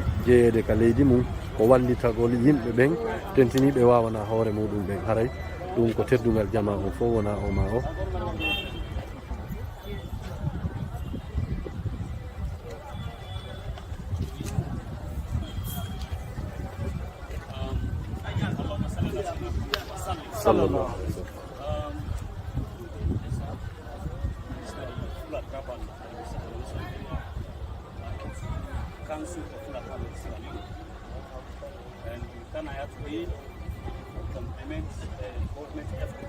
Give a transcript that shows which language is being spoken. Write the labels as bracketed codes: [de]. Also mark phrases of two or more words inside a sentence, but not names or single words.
[ff] jeede ka leydi mum ko wallita gol yimbe ben tentini be wawana hoore mudum ben haray ɗum ko teddugal jama on fof wona o ma o [ar] صلى الله عليه وسلم. [en] Council of Full Accounts and we can actually complement government effort.